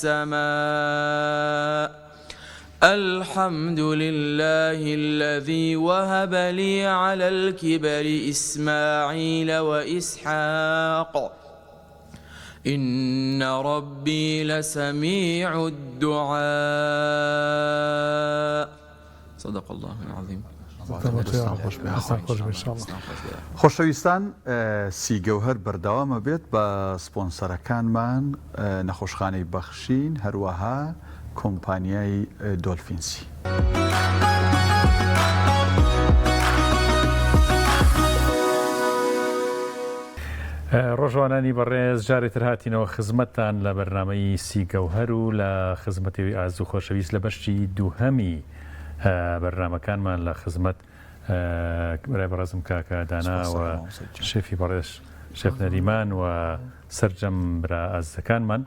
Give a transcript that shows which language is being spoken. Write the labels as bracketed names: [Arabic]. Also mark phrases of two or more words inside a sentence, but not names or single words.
[Arabic] السماء الحمد لله الذي وهب لي على الكبر إسماعيل وإسحاق إن ربي لسميع الدعاء صدق الله العظيم. [Central Kurdish] خۆشەویستان سیگەوهەر بەردەوامە بێت بە سپۆنسەرەکانمان نەخۆشخانەی بەخشین هەروەها کۆمپانیای دۆلفینسی. ڕۆژوانانی بەڕێز جارێتر هاتینەوە خزمەتتان لە بەرنامەی سیگەوهەر و لە خزمەتەوەی ئازوو خۆشەویست لە بەشی دووهەمی بەرنامەکانمان لە خزمەت برای بەڕێزم کاکە داناوە شێفی بەڕێز شێف نەریمان و سەرجەم برا ئازەکانمان.